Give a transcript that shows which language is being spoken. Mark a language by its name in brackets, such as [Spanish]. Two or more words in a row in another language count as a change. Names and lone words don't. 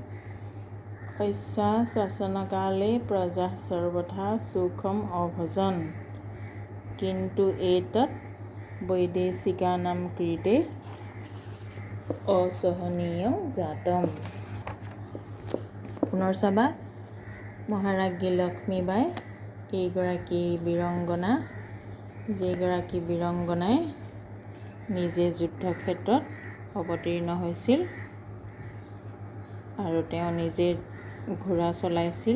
[Sanskrit] ঐশा शासनकाले प्रजाः सर्वथा सुखम् अभजन्, किन्तु एतत् वैदेशिकानां कृते असहनीयं जातम्। [Assamese] पुনৰ চাবা। মহাৰাজ্ঞী লক্ষ্মীবাই এইগৰাকী বীৰংগনা, যিগৰাকী বীৰংগনাই নিজে যুদ্ধক্ষেত্ৰত অৱতীৰ্ণ হৈছিল আৰু তেওঁ নিজে ঘোঁৰা চলাইছিল।